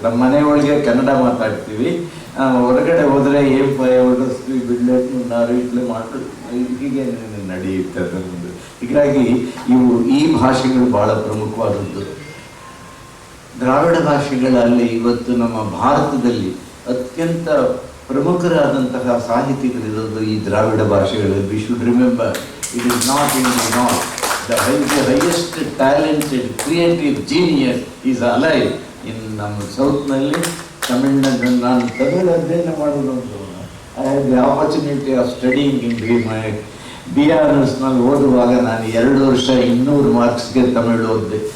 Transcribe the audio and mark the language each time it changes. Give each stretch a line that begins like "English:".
Kannada: ನಮ್ಮ ಮನೆಯೊಳಗೆ ಕನ್ನಡ ಮಾತಾಡ್ತೀವಿ, ಹೊರಗಡೆ ಹೋದರೆ ಏನ್ ಹೊರಡಿಸ್ತೀವಿ, ಬಿಡ್ಲೇನು ನಾರು ಇಟ್ಲೆ ಮಾತು ಹೀಗೆ ನಡೆಯುತ್ತೆ ಅದೊಂದು. ಹೀಗಾಗಿ ಈ ಭಾಷೆಗಳು ಬಹಳ ಪ್ರಮುಖವಾದದ್ದು. ದ್ರಾವಿಡ ಭಾಷೆಗಳಲ್ಲಿ ಇವತ್ತು ನಮ್ಮ ಭಾರತದಲ್ಲಿ ಅತ್ಯಂತ ಪ್ರಮುಖರಾದಂತಹ ಸಾಹಿತಿಗಳಿರೋದು ಈ ದ್ರಾವಿಡ ಭಾಷೆಗಳಲ್ಲಿ.
English: We should remember, it is not in the north. The highest talented creative genius is alive in
Kannada: ನಮ್ಮ ಸೌತ್ನಲ್ಲಿ. ತಮಿಳ್ನಾಡು, ನಾನು ತಮಿಳು ಅಧ್ಯಯನ ಮಾಡೋದು
English: I had the opportunity of studying in my
Kannada: BRSನಲ್ಲಿ ಓದುವಾಗ ನಾನು 2 ವರ್ಷ 200 ಮಾರ್ಕ್ಸ್ಗೆ ತಮಿಳು ಓದಿದೆ.